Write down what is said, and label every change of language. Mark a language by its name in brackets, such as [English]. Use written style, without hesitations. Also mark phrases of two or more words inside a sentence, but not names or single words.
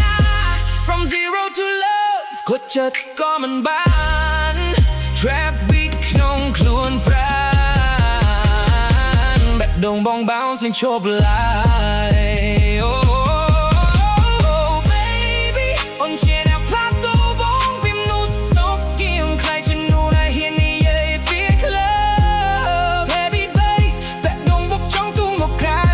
[English] From zero to love [Khmer] ខូចចិត្តក៏មិនបាន [English] Trap beat [Khmer] ក្នុងខ្លួនប្រាណបេះដូងបង bounce នឹងឈប់ឡើយ [English] Oh baby [Khmer] អូនជាអ្នកផ្លាស់ប្ដូរបងពីមនុស្សស្នប់ស្គៀមខ្លាចជានោះដែលហ៊ាននិយាយពី club [English] Heavy bass [Khmer] បេះដូងបុកចង់ទូមកក្រៅ